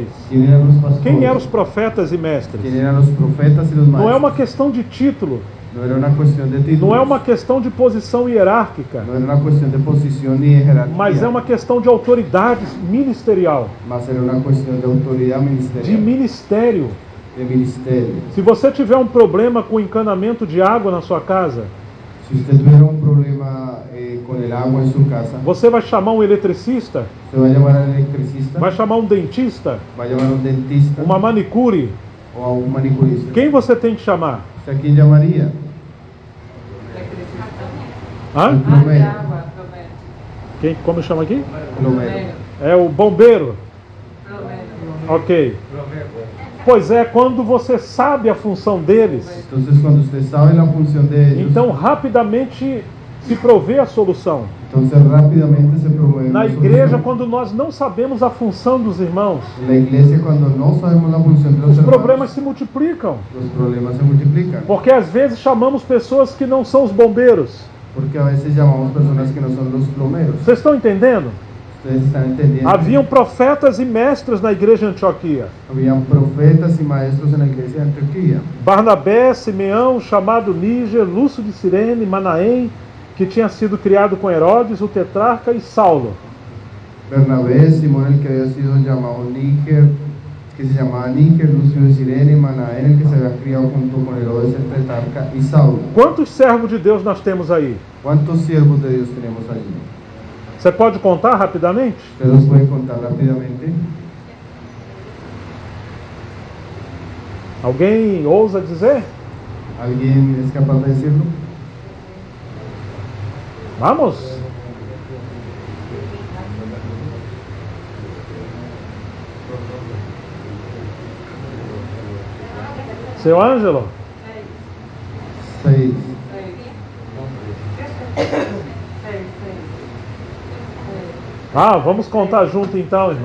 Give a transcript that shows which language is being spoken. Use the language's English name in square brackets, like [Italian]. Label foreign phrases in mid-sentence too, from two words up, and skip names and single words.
[Spanish] quién eran los pastores, [Portuguese] quem eram os profetas e mestres. [Spanish] quién eran los profetas y los maestros. [Portuguese] Não é uma questão de título, [Spanish] No era una cuestión de títulos. [Portuguese] não é uma questão de posição hierárquica, [Spanish] No era una cuestión de posición ni de jerarquía. [Portuguese] mas é uma questão de autoridade ministerial, [Spanish] Mas era una cuestión de autoridad de ministerial. [Portuguese] ministério. [Spanish] De ministerio. [Portuguese] Se você tiver um problema com o encanamento de água na sua casa, [Spanish] Si usted tuviera un problema con el agua en su casa, [Portuguese] você vai chamar um eletricista, [Spanish] se va a llamar al electricista, [Portuguese] vai chamar um dentista, [Spanish] va a llamar a un dentista [Portuguese] uma manicure. [Spanish] o a un manicurista. [Portuguese] Quem você tem que chamar? [Spanish] ¿Usted a quién llamaría? Hã? Plomero. [Portuguese] Quem, como chama aqui? [Spanish] Plomero. [Portuguese] É o bombeiro. Ok. Pois é, quando você sabe a função deles, [Spanish] Entonces, cuando usted sabe la función de ellos, [Portuguese] então rapidamente se provê a solução. [Spanish] entonces rápidamente se promueve [Portuguese] Na [Spanish] una [Portuguese] igreja, [Spanish] solución. [Portuguese] quando nós não sabemos a função dos irmãos, [Spanish] En la iglesia, cuando no sabemos la función de los [Portuguese] os [Spanish] hermanos, [Portuguese] problemas se multiplicam. [Spanish] los problemas se multiplican. [Portuguese] Porque às vezes chamamos pessoas que não são os bombeiros. [Spanish] Porque a veces llamamos personas que no son los plomeros. [Portuguese] Vocês estão entendendo? [Spanish] Ustedes están entendiendo. [Portuguese] Haviam profetas e mestres na igreja de Antioquia. [Spanish] Habían profetas y maestros en la iglesia de Antioquía. [Portuguese] Barnabé, Simeão, chamado Níger, Lúcio de Cirene, Manaém, que tinha sido criado com Herodes, o tetrarca, e Saulo. [Spanish] Bernabé, Simón el que había sido llamado Níger, que se llamaba Níger, Lucio de Cirene, Manaén el que se había criado junto con Herodes el tetrarca y Saulo. [Portuguese] Quantos servos de Deus nós temos aí? [Spanish] ¿Cuántos siervos de Dios tenemos allí? [Portuguese] Você pode contar rapidamente? [Spanish] ¿Usted los puede contar rápidamente? [Portuguese] Alguém ousa dizer? [Spanish] ¿Alguien es capaz de decirlo? [Portuguese] Vamos! Seu Ângelo? 6. Ah, vamos contar junto então, irmãos.